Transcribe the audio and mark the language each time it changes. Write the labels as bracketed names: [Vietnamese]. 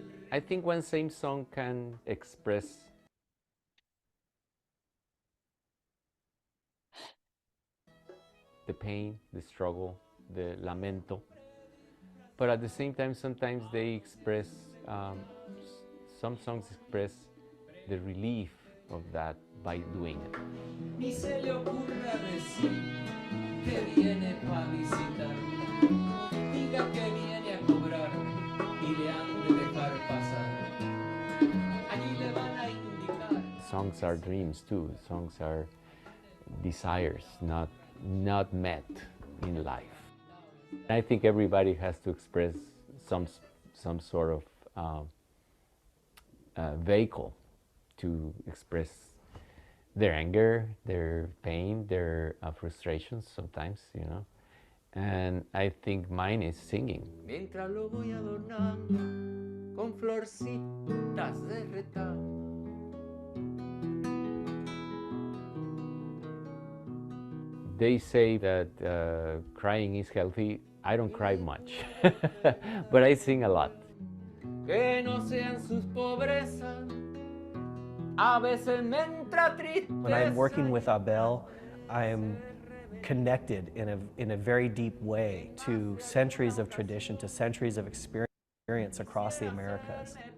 [English] I think one same song can express the pain, the struggle, the lamento, but at the same time sometimes they express some songs express the relief of that by doing it. [Spanish] Ni se le ocurre a decir que viene pa' visitar. Diga que viene a cobrar y le han de dejar pasar. Allí le van a indicar. [English] Songs are dreams too. Songs are desires not met in life. I think everybody has to express some sort of vehicle to express their anger, their pain, their frustrations sometimes, you know. And I think mine is singing. [Spanish] Mientras lo voy adornando con florcitas de retán. [English] They say that crying is healthy. I don't cry much, but I sing a lot. [Spanish] Que no sean sus pobrezas. A veces me entra tristeza. [English] When I'm working with Abel, I am connected in a very deep way to centuries of tradition, to centuries of experience across the Americas.